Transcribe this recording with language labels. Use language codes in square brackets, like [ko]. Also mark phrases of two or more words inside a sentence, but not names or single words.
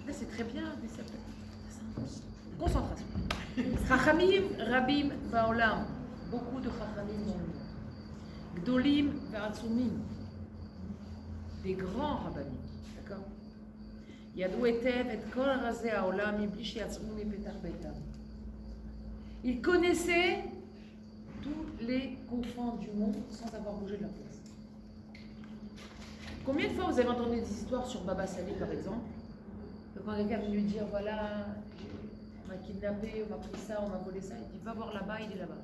[fr] Là, c'est très bien, mais ça peut. Concentration. [he] חכמים רבים בעולם. [fr] Beaucoup de Chachamim dans le monde. [he] גדולים ועצומים. [fr] Des grands rabbinim. D'accord? [he] ידעו היטב את כל רזי העולם מבלי שיצאו מפתח ביתם. [fr] Ils connaissaient tous les confins du monde sans avoir bougé de leur place. Combien de fois vous avez entendu des histoires sur Baba Salé, par exemple, que quand quelqu'un est venu dire voilà, on m'a kidnappé, on m'a pris ça, on m'a volé ça, il dit va voir là-bas, il est là-bas.